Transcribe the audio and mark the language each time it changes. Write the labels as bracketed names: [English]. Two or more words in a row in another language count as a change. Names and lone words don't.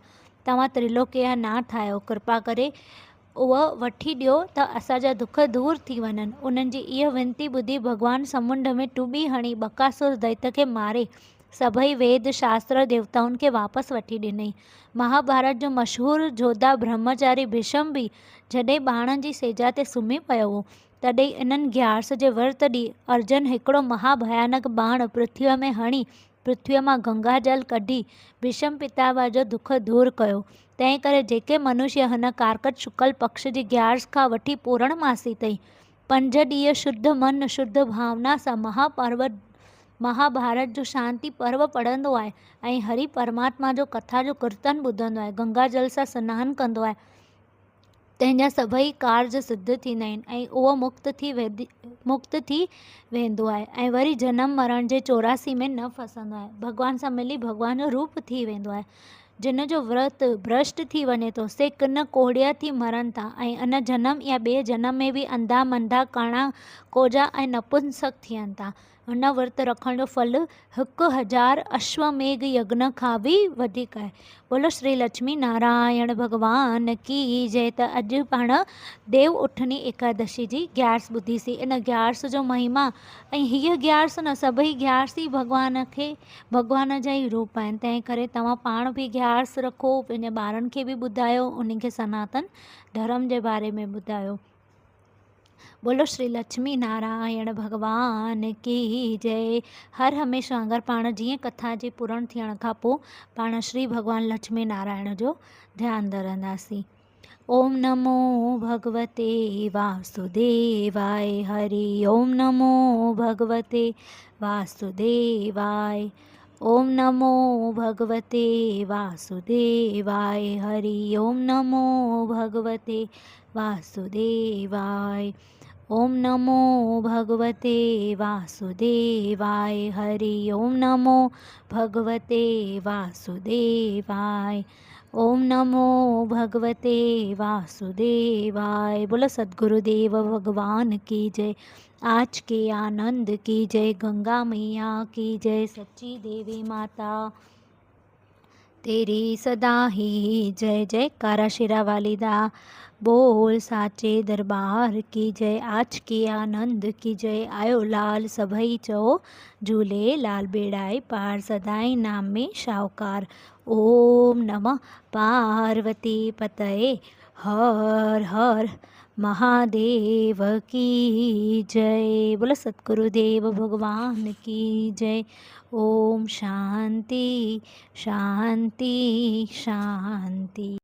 [Sindhi] तव्हां त्रिलोकीय नाथ आहियो, कृपा करे उहा वठी ॾियो त असांजा दुख दूर थी वञनि। उन्हनि जी इहा विनती ॿुधी भॻवान समुंड में टुॿी हणी बकासुर दैत्य खे मारे सभई वेद शास्त्र देवताउनि खे वापसि वठी ॾिनई। महाभारत जो मशहूरु जोधा ब्रह्मचारी भीष्म बि जॾहिं ॿाणनि जी सेजा ते सुम्ही पियो हो, तॾहिं इन्हनि ग्यारस जे विर्त ॾींहुं अर्जुन हिकिड़ो महाभयानक बाण पृथ्वीअ में हणी पृथ्वीअ मां गंगा जल कढी भीष्म पितामह जो दुख दूर कयो। तंहिं करे जेके मनुष्य हिन कार्तिक शुक्ल पक्ष जी ग्यारस खां वठी पूर्णमासी ताईं 5 ॾींहं शुद्ध मन शुद्ध भावना सां महाभारत जो शांति पर्व पढ़ंदो आहे ऐं हरि परमात्मा जो कथा जो कीर्तन ॿुधंदो आहे, गंगा जल सां सनानु कंदो आहे, तंहिंजा सभई कार्ज सिद्ध थींदा आहिनि ऐं उहो मुक्त थी वेंदो आहे ऐं वरी जनम मरण जे 84 में न फसंदो आहे। भॻवान सां मिली भॻवान जो रूप थी वेंदो आहे। जिन जो व्रत भ्रष्ट थी वञे थो से किन कोड़िया थी मरनि था ऐं इन जनम या ॿिए जनम में बि अंधा मंधा काणा कोजा ऐं नपुंसक थियनि था। हुन व्रत रखण जो फल 1000 अश्वमेघ यज्ञ खां बि वधीक आहे। [Hindi] बोलो श्री लक्ष्मी नारायण भगवान की जय। [Sindhi] त अॼु पाण देव उठनी एकादशी जी ग्यारस ॿुधीसीं। इन ग्यारस जो महिमा ऐं हीअ ग्यारस न सभई ग्यारस ई भॻवान जा ई रूप आहिनि। तंहिं करे तव्हां पाण बि ग्यारस रखो, पंहिंजे ॿारनि खे बि ॿुधायो, उन्हनि खे सनातन धर्म जे बारे में ॿुधायो। [Hindi] बोलो श्री लक्ष्मी नारायण भगवान की जय। [Sindhi] हर हमेशा वांगुरु पाण जीअं कथा जे पूर्ण थियण खां पोइ पाण श्री भगवान लक्ष्मी नारायण जो ध्यानु धरंदासीं। [Sanskrit] ओम नमो भगवते वासुदेवाय हरि ओम नमो भगवते वासुदेवाय। ओम नमो भगवते वासुदेवाय हरि ओम नमो भगवते वासुदेवाय। ओम नमो भगवते वासुदेवाय हरि ओम नमो भगवते वासुदेवाय। ओम नमो भगवते वासुदेवाय। [Hindi] बोलो सद्गुरुदेव भगवान की जय। आज के आनंद की जय। गंगा मैया की जय। सच्ची देवी माता तेरी सदा ही जय। [Punjabi] जय कारा शिरा वाली दा बोल साचे दरबार की जय। [Hindi] आज के आनंद की जय। [Sindhi] आयो लाल सभई चओ झूले लाल बेड़ाई पार सदाई नाम में शाहूकार। [Sanskrit] ओम नमः पार्वती पतये [Hindi] हर हर महादेव की जय। बोलो सतगुरुदेव भगवान की जय। [Sanskrit] ओम शांति शांति शांति।